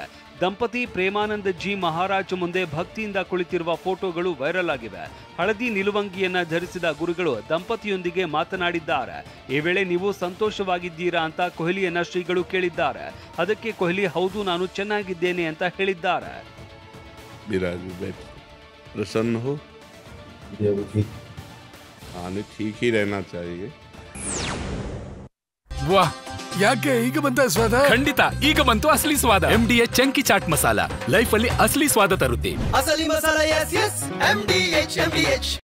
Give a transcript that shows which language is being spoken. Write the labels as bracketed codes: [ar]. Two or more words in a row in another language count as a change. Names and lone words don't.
[kn] ದಂಪತಿ ಪ್ರೇಮಾನಂದ ಜಿ ಮಹಾರಾಜ್ ಮುಂದೆ ಭಕ್ತಿಯಿಂದ ಕುಳಿತಿರುವ ಫೋಟೋಗಳು ವೈರಲ್ ಆಗಿವೆ. ಹಳದಿ ನಿಲುವಂಗಿಯನ್ನ ಧರಿಸಿದ ಗುರುಗಳು ದಂಪತಿಯೊಂದಿಗೆ ಮಾತನಾಡಿದ್ದಾರೆ. ಈ ವೇಳೆ ನೀವು ಸಂತೋಷವಾಗಿದ್ದೀರಾ ಅಂತ ಕೊಹ್ಲಿಯನ್ನ ಶ್ರೀಗಳು ಕೇಳಿದ್ದಾರೆ. ಅದಕ್ಕೆ ಕೊಹ್ಲಿ ಹೌದು, ನಾನು ಚೆನ್ನಾಗಿದ್ದೇನೆ ಅಂತ ಹೇಳಿದ್ದಾರೆ. [hi] प्रसन्न हो, ठीक ही रहना चाहिए. [kn] ವಾಹ್, ಯಾಕೆ ಈಗ ಬಂತ ಸ್ವಾದ? ಖಂಡಿತ ಈಗ ಬಂತು ಅಸಲಿ ಸ್ವಾದ. MDH ಚಂಕಿ ಚಾಟ್ ಮಸಾಲ ಲೈಫ್ ಅಲ್ಲಿ ಅಸಲಿ ಸ್ವಾದ ತರುತ್ತೆ. ಅಸಲಿ ಮಸಾಲ, ಎಸ್ ಎಸ್ MDH.